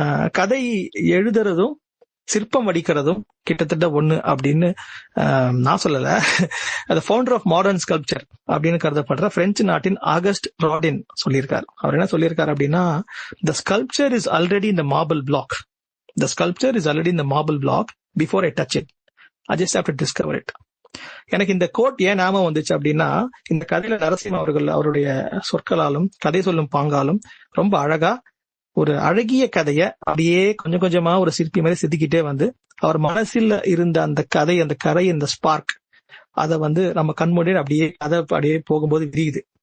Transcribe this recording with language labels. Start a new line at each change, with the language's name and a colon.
Tamil: கதை எழுதுறதும் சிற்பம் வடிக்கிறதும் கிட்டத்தட்ட ஒண்ணு அப்படின்னு நான் சொல்லல. அது ஃபவுண்டர் ஆஃப் மாடர்ன் ஸ்கல்ப்சர் அப்படின்னு கருதப்படுற பிரெஞ்சு நாட்டின் ஆகஸ்ட் ராடின் சொல்லியிருக்காரு. அவர் என்ன சொல்லியிருக்காரு அப்படின்னா,
English: The sculpture is already in the marble block. The sculpture is already in the marble block before I touch it. I just have to discover it.
Tamil: எனக்கு இந்த code ஏன் ஞாபகம் வந்துச்சு அப்படின்னா, இந்த கதையில நரசிம்ம அவர்கள் அவருடைய சொற்களாலும் கதை சொல்லும் பாங்காலும் ரொம்ப அழகா ஒரு அழகிய கதைய அப்படியே கொஞ்சம் கொஞ்சமா ஒரு சிற்பி மாதிரி செதுக்கிட்டே அவர் மனசில் இருந்த அந்த கதை, அந்த கரை, இந்த ஸ்பார்க், அதை நம்ம கண்மூடி அப்படியே போகும்போது விரியுது.